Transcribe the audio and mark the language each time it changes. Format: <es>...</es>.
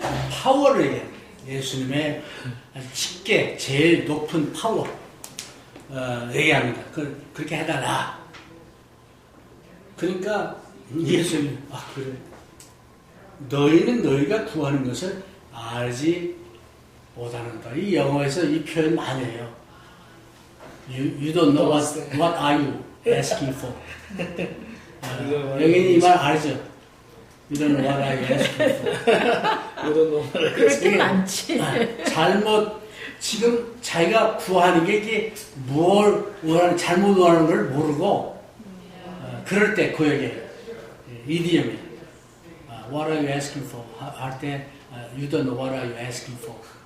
<ko>파워를 얘기해요. 예수님의 아주 짙게 제일 높은 파워 얘기합니다. 그렇게 해달라. 그러니까 예수님 그래. 너희는 너희가 구하는 것을 알지 못하는다. 이 영어에서 이 표현 많이 해요.</ko> <en>You don't know what are you asking for.</en> <ko>여기는 이 말 알죠?</ko> <en>You don't know what are you asking for.</en> <ko>그럴 때 많지. 잘못 지금 자기가 구하는 게 이게 뭘 원하는 잘못 원하는 걸 모르고 그럴 때 그 얘기예요. 이디엄이에요.</ko> <en>What are you asking for?</en> <ko>할 때</ko> <en>You don't know what are you asking for.</en>